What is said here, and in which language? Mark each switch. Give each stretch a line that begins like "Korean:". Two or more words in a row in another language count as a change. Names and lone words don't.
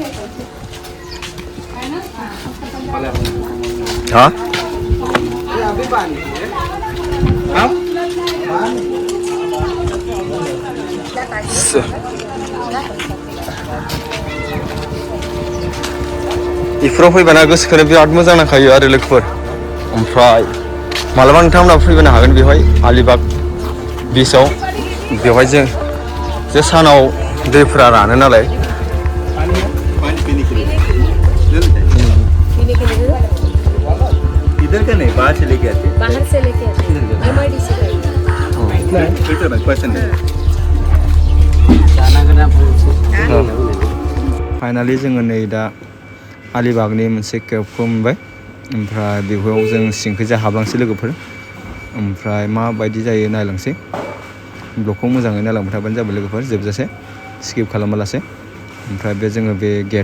Bodo: हा इफोराव फैबाना गोसोखौनो बिराद मोजां नांखायो आरो लोगोफोर ओमफ्राय मालाबा नोंथांमोना फैनो हागोन बेवहाय आलिबाग बिचआव बेवहाय जे सानाव दैफोरा रानो नालाय
Hindi: इधर का नहीं बाहर से लेके आते बाहर से लेके आते एमआईडी से फिल्टर में क्वेश्चन है
Bodo: फाइनाली जोङो नै दा आलिबागनि मोनसे केबखौ मोनबाय ओमफ्राय बेवहाय जों सिंखैजा हाबलांसै लोगोफोर ओमफ्राय माबायदि जायो नायलांसै ब्लगखौ मोजाङै नायलांबाय थाबानो जाबाय लोगोफोर जोबजासे स्किप खालामालासे ओमफ्राय बे जोङो बे